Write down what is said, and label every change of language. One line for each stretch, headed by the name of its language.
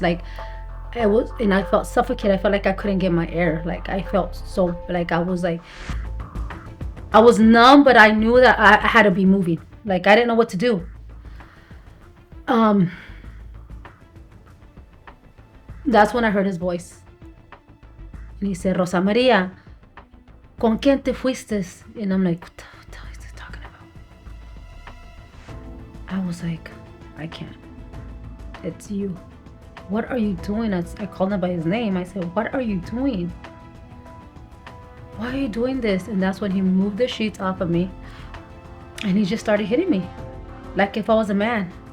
English: Like I felt suffocated. I felt like I couldn't get my air. Like I felt so, like I was numb, but I knew that I had to be moving. Like I didn't know what to do. That's when I heard his voice. And he said,
Spanish: Rosa Maria, ¿con quién te fuiste?
English: And I'm like, what the hell is he talking about? I was like, I can't. It's you. What are you doing? I called him by his name. I said, what are you doing? Why are you doing this? And that's when he moved the sheets off of me, and he just started hitting me like if I was a man.